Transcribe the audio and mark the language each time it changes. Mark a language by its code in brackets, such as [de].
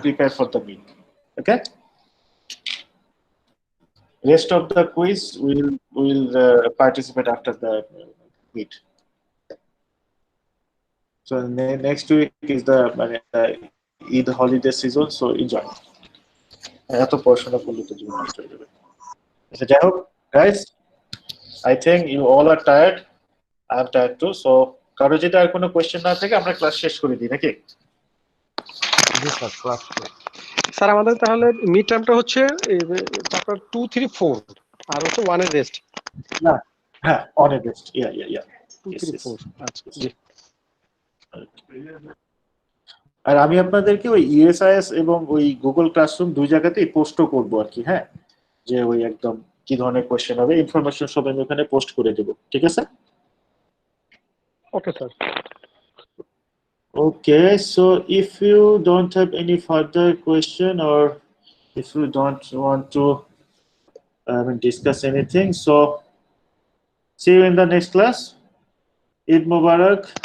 [en] prepare for the mid. Okay. Rest of the quiz will participate after the meet. So next week is the Eid holiday season, so enjoy. [bn] এত পড়াশোনা করলে তো জীবন নষ্ট হয়ে যাবে। আচ্ছা যাই হোক, [en] guys, I think you all are tired. I'm tired too. [bn] So কারো যদি আর কোনো কোয়েশ্চেন না থাকে আমরা ক্লাস শেষ করে দিই নাকি? জি স্যার, ক্লাস স্যার আমাদের তাহলে মিড টার্মটা হচ্ছে চ্যাপ্টার 2, 3, 4 আর হচ্ছে 1 এর রেস্ট। না, হ্যাঁ, অন এ রেস্ট। ইয়া 2, 3, 4 আচ্ছা জি। আর আমি আপনাদেরকে ওই ইএসআইএস এবং ওই গুগল ক্লাসরুম 2 জায়গাতেই পোস্টও করব আর কি। হ্যাঁ, যে ওই একদম কি ধরনের কোশ্চেন হবে, ইনফরমেশন সব আমি ওখানে পোস্ট করে দেব। ঠিক আছে? Okay sir. [en] Okay, so if you don't have any further question, or if you don't want to discuss anything, so see you in the next class. Eid Mubarak.